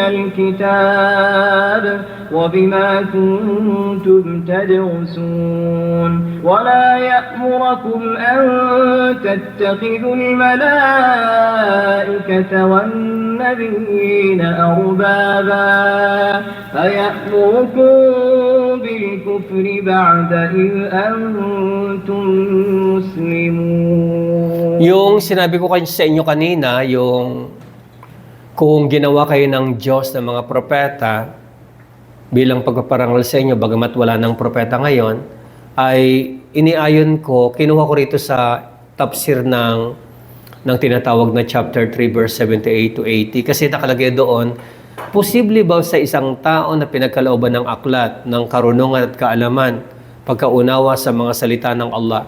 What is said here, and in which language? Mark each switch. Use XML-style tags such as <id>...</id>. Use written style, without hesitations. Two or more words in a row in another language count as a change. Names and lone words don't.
<ar>الكتاب وبما كنتم تدرسون ولا يأمركم أن تتخذوا الملائكة والنبيين أربابا أيأمركم بالكفر بعد إذ أنتم مسلمون.</ar> <tl>Yung sinabi ko sa inyo kanina, yung kung ginawa kayo ng Diyos ng mga propeta bilang pagpaparangal sa inyo, bagamat wala ng propeta ngayon, ay iniayon ko, kinuha ko rito sa tafsir ng tinatawag na</tl> <en>chapter 3 verse 78 to 80</en> <tl>kasi nakalagay doon, posible ba sa isang tao na pinagkalooban ng aklat, ng karunungan at kaalaman, pagkaunawa sa mga salita ng Allah?</tl>